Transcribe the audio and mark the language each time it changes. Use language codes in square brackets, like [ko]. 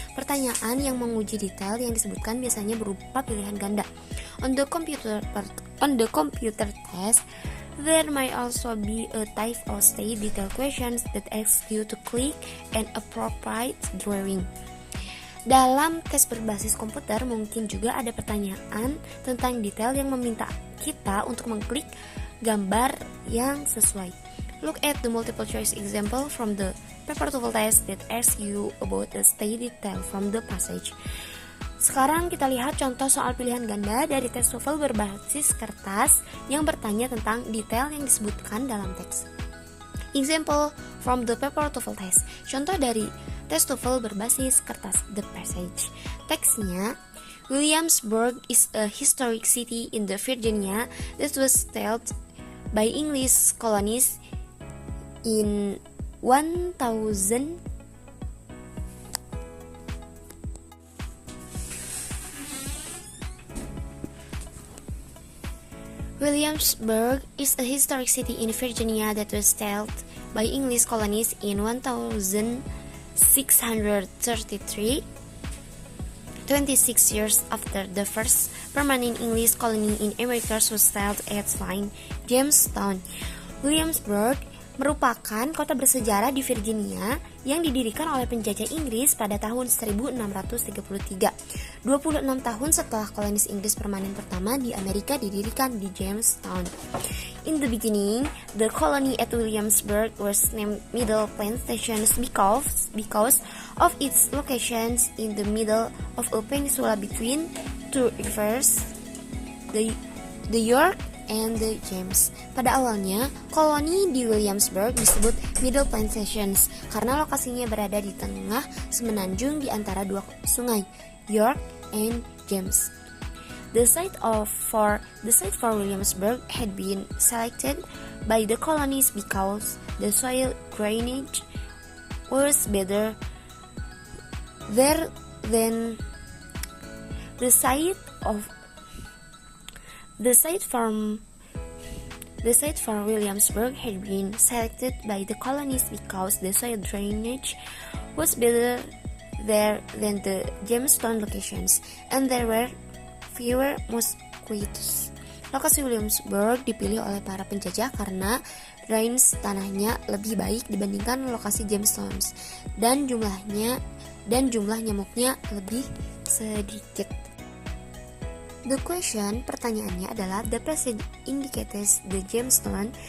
[id] Pertanyaan yang menguji detail yang disebutkan biasanya berupa pilihan ganda. [en] On the computer test, there might also be a type of state detail questions that asks you to click an appropriate drawing. [id] Dalam tes berbasis komputer mungkin juga ada pertanyaan tentang detail yang meminta kita untuk mengklik gambar yang sesuai. [en] Look at the multiple choice example from the paper TOEFL test that asks you about the state detail from the passage. [id] Sekarang kita lihat contoh soal pilihan ganda dari tes TOEFL berbasis kertas yang bertanya tentang detail yang disebutkan dalam teks. [en] Example from the paper TOEFL test. [id] Contoh dari tes TOEFL berbasis kertas [en] the passage. Teksnya, Williamsburg is a historic city in the Virginia that was settled by English colonists in 1000. Williamsburg is a historic city in Virginia that was settled by English colonists in 1633, 26 years after the first permanent English colony in America was settled at Saint Jamestown. [id] Williamsburg merupakan kota bersejarah di Virginia yang didirikan oleh penjajah Inggris pada tahun 1633. 26 tahun setelah kolonis Inggris permanen pertama di Amerika didirikan di Jamestown. [en] In the beginning, the colony at Williamsburg was named Middle Plantations because of its locations in the middle of a peninsula between two rivers, the York and the James. [id] Pada awalnya, koloni di Williamsburg disebut Middle Plantations karena lokasinya berada di tengah semenanjung di antara dua sungai, York and James. [en] The site for Williamsburg had been selected by the colonies because the soil drainage was better there than the site for Williamsburg had been selected by the colonies because the soil drainage was better there than the Jamestown locations, and there were fewer mosquitoes. [id] Lokasi Williamsburg dipilih oleh para penjajah karena drains tanahnya lebih baik dibandingkan lokasi Jamestown, dan jumlah nyamuknya lebih sedikit. [en] The question, [id] pertanyaannya adalah [en] the passage indicates the Jamestown.